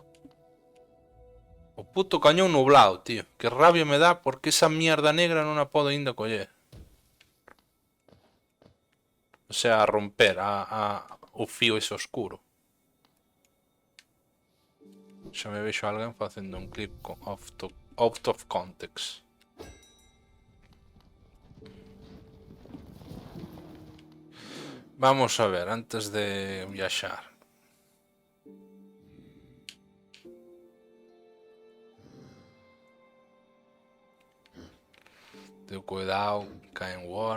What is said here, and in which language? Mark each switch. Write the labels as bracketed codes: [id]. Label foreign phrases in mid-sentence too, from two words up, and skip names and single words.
[gl] O puto cañón nublado, tío. Que rabia me dá porque esa [es] mierda negra [gl] non a podo ainda coller. O sea, a romper o fío ese oscuro. Xa me vexo a alguén facendo un clip [en] out of context. [gl] Vamos a ver, antes de viaxar. Ten cuidado, cae en war.